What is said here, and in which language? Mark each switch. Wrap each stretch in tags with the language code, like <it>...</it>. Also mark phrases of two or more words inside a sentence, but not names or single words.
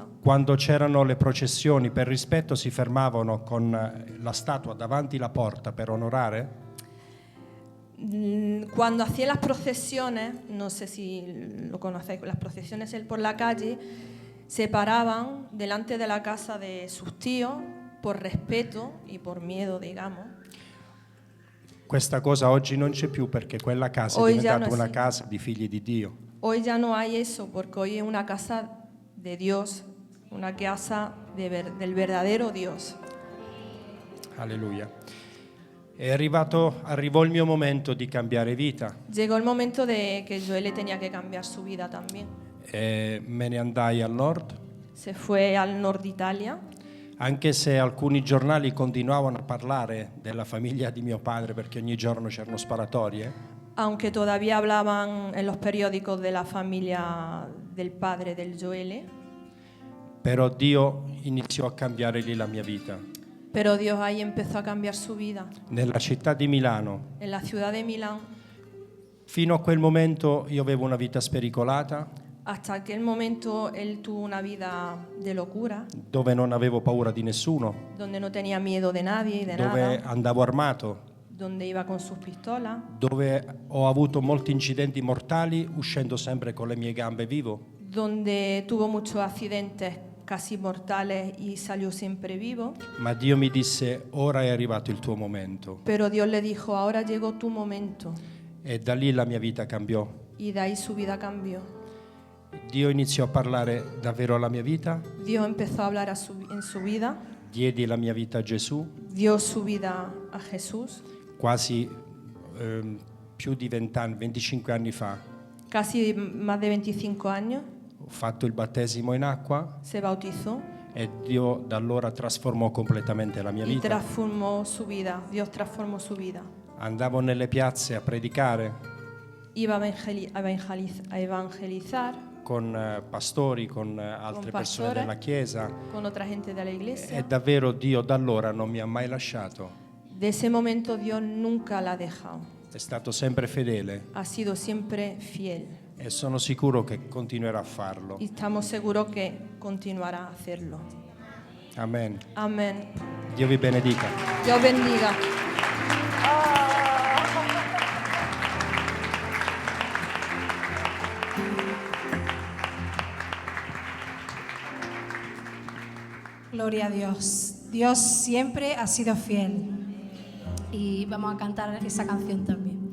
<it>quando c'erano le processioni, per rispetto si fermavano con la statua davanti alla porta per onorare.</it> <es>Cuando hacía las procesiones, no sé si lo conocéis, las procesiones por la calle, se paraban delante de la casa de sus tíos por respeto y por miedo, digamos.</es> <it>Questa cosa oggi non c'è più perché quella casa è</it> <es>Hoy ya</es> <it>diventata</it> <es>no</es> <it>una</it> <es>es-</es> <it>casa di figli di Dio.</it> <es>Hoy ya no hay eso, porque hoy es una casa de Dios, una casa del verdadero Dios.</es> <it>Alleluia. Arrivò il mio momento di cambiare vita.</it> <es>Llegó el momento de que Joel tenía que cambiar su vida también.</es> <it>E me ne andai al nord,</it> <es>Se fue al norte de Italia,</es> <it>anche se alcuni giornali continuavano a parlare della famiglia di mio padre perché ogni giorno c'erano sparatorie.</it> <es>aunque todavía hablaban en los periódicos de la familia del padre del Joel,</es> <it>Però Dio iniziò a cambiare lì la mia vita.</it> <es>pero Dios ahí empezó a cambiar su vida.</es> <it>Nella città di Milano,</it> <es>En la ciudad de Milán,</es> <it>fino a quel momento io avevo una vita spericolata,</it> <es>hasta aquel momento él tuvo una vida de locura,</es> <it>dove non avevo paura di nessuno,</it> <es>donde no tenía miedo de nadie y de</es> <it>dove</it> <es>nada,</es> <it>andavo armato,</it> <es>donde iba con sus pistolas,</es> <it>dove ho avuto molti incidenti mortali uscendo sempre con le mie gambe vivo.</it> <es>donde tuvo muchos accidentes casi mortales y salió siempre vivo.</es> <it>Ma Dio mi disse: ora è arrivato il tuo momento.</it> <es>Pero Dios le dijo, ahora llegó tu momento.</es> <it>E da lì la mia vita cambiò.</it> <es>Y de ahí su vida cambió.</es> <it>Dio iniziò a parlare davvero alla mia vita,</it> <es>Dios empezó a hablar en su vida,</es> <it>diedi la mia vita a Gesù,</it> <es>dio su vida a Jesús.</es> <it>quasi più di 20 anni, 25 anni fa.</it> <es>Casi más de 25 años</es> <it>Ho fatto il battesimo in acqua</it> <es>se bautizó</es> <it>e Dio da allora trasformò completamente la mia</it> <es>y</es> <it>vita.</it> <es>transformó su vida. Dios transformó su vida.</es> <it>Andavo nelle piazze a predicare</it> <es>Iba a evangelizar</es> <it>con pastori, con altre</it> <es>Con</es> <it>persone pastore. della Chiesa</it> <es>con otra gente de la iglesia.</es> <it>e davvero Dio da allora non mi ha mai lasciato.</it> <es>De ese momento Dios nunca la ha dejado.</es> <it>È stato sempre fedele</it> <es>Ha sido siempre fiel.</es> <it>e sono sicuro che continuerà a farlo.</it> <es>Y estamos seguros que continuará a hacerlo.</es> <it>Amen.</it> <es>Amén.</es> <it>Dio vi benedica.</it> <es>Dios bendiga. Gloria a Dios. Dios siempre ha sido fiel. Y vamos a cantar esa canción también.</es>